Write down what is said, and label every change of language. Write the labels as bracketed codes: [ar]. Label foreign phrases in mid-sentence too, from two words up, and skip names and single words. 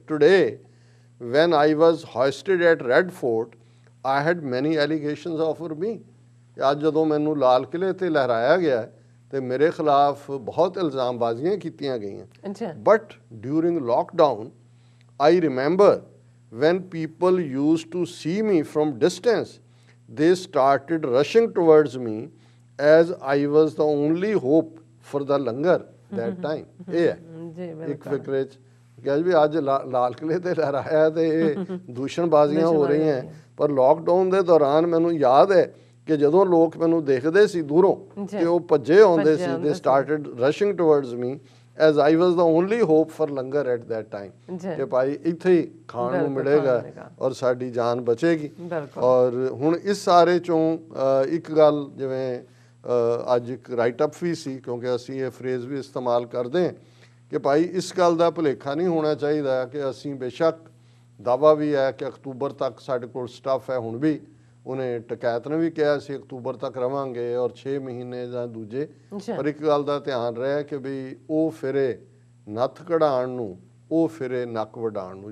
[en] today when I was hoisted at Red Fort I had many allegations after me, [pa] ਅੱਜ ਜਦੋਂ ਮੈਨੂੰ ਲਾਲ ਕਿਲ੍ਹੇ ਤੇ ਲਹਿਰਾਇਆ ਗਿਆ ਤੇ ਮੇਰੇ ਖਿਲਾਫ ਬਹੁਤ ਇਲਜ਼ਾਮਬਾਜ਼ੀਆਂ ਕੀਤੀਆਂ ਗਈਆਂ। [en] but during lockdown I remember when people used to see me from distance they started rushing towards me as I was the only hope for the langar that time। [pa] ਇਹ ਹੈ ਇੱਕ ਫਿਕਰੇ 'ਚ ਕਿ ਵੀ ਅੱਜ ਲਾਲ ਕਿਲ੍ਹੇ ਤੇ ਲਹਿਰਾਇਆ ਤੇ ਇਹ ਦੂਸ਼ਣਬਾਜ਼ੀਆਂ ਹੋ ਰਹੀਆਂ, ਪਰ ਲੋਕਡਾਊਨ ਦੇ ਦੌਰਾਨ ਮੈਨੂੰ ਯਾਦ ਹੈ ਕਿ ਜਦੋਂ ਲੋਕ ਮੈਨੂੰ ਦੇਖਦੇ ਸੀ ਦੂਰੋਂ ਤੇ ਉਹ ਭੱਜੇ ਆਉਂਦੇ ਸੀ, [en] they started rushing towards me as I was the only hope for ਲੰਗਰ at that time, [pa] ਕਿ ਭਾਈ ਇੱਥੇ ਹੀ ਖਾਣ ਨੂੰ ਮਿਲੇਗਾ ਔਰ ਸਾਡੀ ਜਾਨ ਬਚੇਗੀ। ਔਰ ਹੁਣ ਇਸ ਸਾਰੇ 'ਚੋਂ ਇੱਕ ਗੱਲ, ਜਿਵੇਂ ਅੱਜ ਇੱਕ [en] write up [pa] ਵੀ ਸੀ, ਕਿਉਂਕਿ ਅਸੀਂ ਇਹ ਫਰੇਜ਼ ਵੀ ਇਸਤੇਮਾਲ ਕਰਦੇ ਹਾਂ ਕਿ ਭਾਈ ਇਸ ਗੱਲ ਦਾ ਭੁਲੇਖਾ ਨਹੀਂ ਹੋਣਾ ਚਾਹੀਦਾ ਕਿ ਅਸੀਂ ਬੇਸ਼ੱਕ ਦਾਅਵਾ ਵੀ ਹੈ ਕਿ ਅਕਤੂਬਰ ਤੱਕ ਸਾਡੇ ਕੋਲ ਸਟਾਫ ਹੈ, ਹੁਣ ਵੀ ਉਹਨੇ ਟਕੈਤ ਨੇ ਵੀ ਕਿਹਾ ਸੀ ਅਕਤੂਬਰ ਤੱਕ ਰਵਾਂਗੇ ਔਰ 6 ਮਹੀਨੇ ਜਾਂ ਦੂਜੇ, ਪਰ ਇੱਕ ਗੱਲ ਦਾ ਧਿਆਨ ਰਿਹਾ ਕਿ ਵੀ ਉਹ ਫਿਰੇ ਨੱਥ ਕਢਾਉਣ ਨੂੰ, ਉਹ ਫਿਰੇ ਨੱਕ ਵਡਾਉਣ ਨੂੰ।